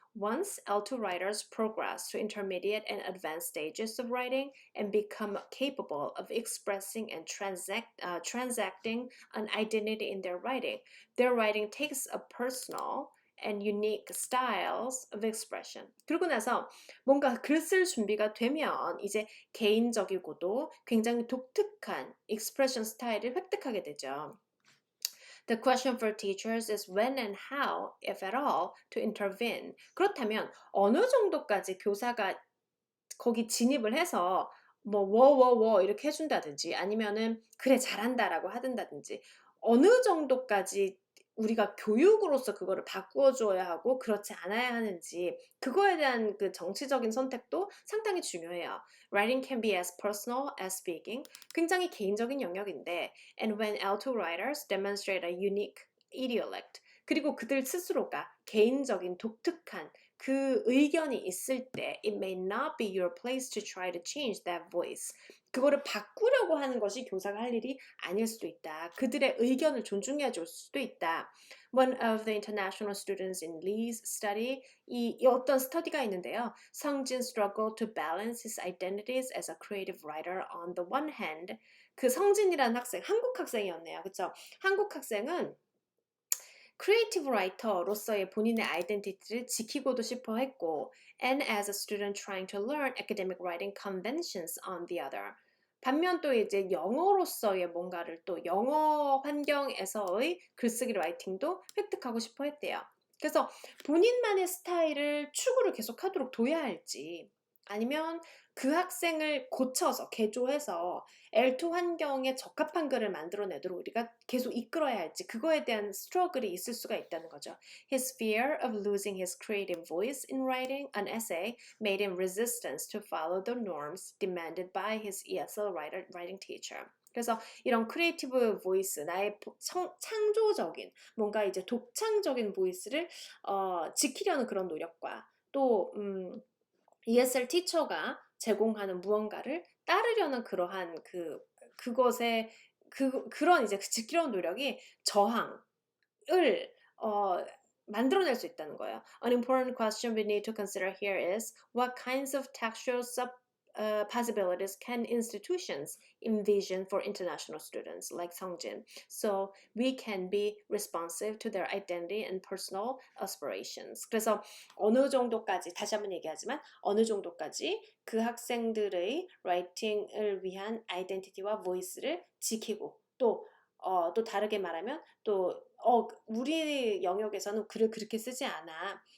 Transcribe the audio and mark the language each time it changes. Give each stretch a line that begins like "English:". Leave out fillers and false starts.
English: Once L2 writers progress to intermediate and advanced stages of writing and become capable of expressing and transacting an identity in their writing takes a personal and unique styles of expression.
Korean: 그러고 나서 뭔가 글 쓸 준비가 되면 이제 개인적이고도 굉장히 독특한 expression 스타일을 획득하게 되죠.
English: The question for teachers is when and how, if at all, to intervene.
Korean: 그렇다면 어느 정도까지 교사가 거기 진입을 해서 뭐 이렇게 해준다든지, 아니면은 그래 잘한다라고 하든다든지, 어느 정도까지 우리가 교육으로서 그거를 바꾸어 줘야 하고 그렇지 않아야 하는지, 그거에 대한 그 정치적인 선택도 상당히 중요해요.
English: Writing can be as personal as speaking.
Korean: 굉장히 개인적인 영역인데,
English: and when L2 writers demonstrate a unique idiolect,
Korean: 그리고 그들 스스로가 개인적인 독특한 그 의견이 있을 때
English: it may not be your place to try to change that voice.
Korean: 그거를 바꾸려고 하는 것이 교사가 할 일이 아닐 수도 있다. 그들의 의견을 존중해 줄 수도 있다.
English: One of the international students in Lee's study,
Korean: 이 어떤 스터디가 있는데요.
English: 성진 struggled to balance his identities as a creative writer on the one hand.
Korean: 그 성진이라는 학생, 한국 학생이었네요. 그쵸? 한국 학생은 크리에이티브 라이터로서의 본인의 아이덴티티를 지키고도 싶어 했고
English: and as a student trying to learn academic writing conventions on the other.
Korean: 반면 또 이제 영어로서의 뭔가를 또 영어 환경에서의 글쓰기 라이팅도 획득하고 싶어 했대요. 그래서 본인만의 스타일을 추구를 계속하도록 둬야 할지 아니면 그 학생을 고쳐서 개조해서 L2 환경에 적합한 글을 만들어내도록 우리가 계속 이끌어야 할지 그거에 대한 스트러글이 있을 수가 있다는 거죠.
English: His fear of losing his creative voice in writing an essay made him resistance to follow the norms demanded by his ESL writing teacher.
Korean: 그래서 이런 크리에이티브 보이스, 나의 창조적인 뭔가 이제 독창적인 보이스를 지키려는 그런 노력과 또 ESL 티처가 제공하는 무언가를 따르려는 그러한 그것의 그런 이제 지키려는 노력이 저항을 만들어낼 수 있다는 거예요.
English: An important question we need to consider here is what kinds of textual possibilities can institutions envision for international students like Songjin so we can be responsive to their identity and personal aspirations.
Korean: 그래서 어느 정도까지 다시 한번 얘기하지만 어느 정도까지 그 학생들의 라이팅을 위한 아이덴티티와 보이스를 지키고 또 다르게 말하면 우리 영역에서는 글을 그렇게 쓰지 않아.